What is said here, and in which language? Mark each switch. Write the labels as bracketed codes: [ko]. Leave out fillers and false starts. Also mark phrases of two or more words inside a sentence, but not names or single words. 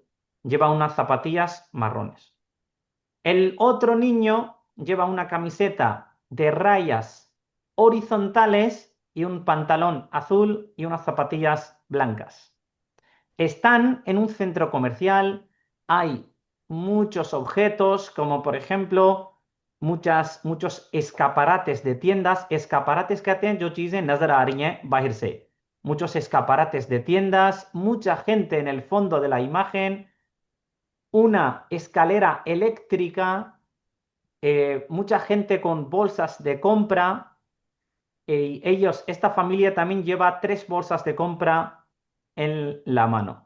[es] Lleva unas zapatillas marrones. El otro niño lleva una camiseta de rayas horizontales y un pantalón azul y unas zapatillas blancas. Están en un centro comercial, hay muchos objetos, como por ejemplo muchos escaparates de tiendas. [ur] Escaparates کہتے ہیں جو چیزیں نظر آ رہی ہیں باہر سے. [es] Muchos escaparates de tiendas, mucha gente en el fondo de la imagen, una escalera eléctrica, mucha gente con bolsas de compra. Esta familia también lleva 3 bolsas de compra en la mano.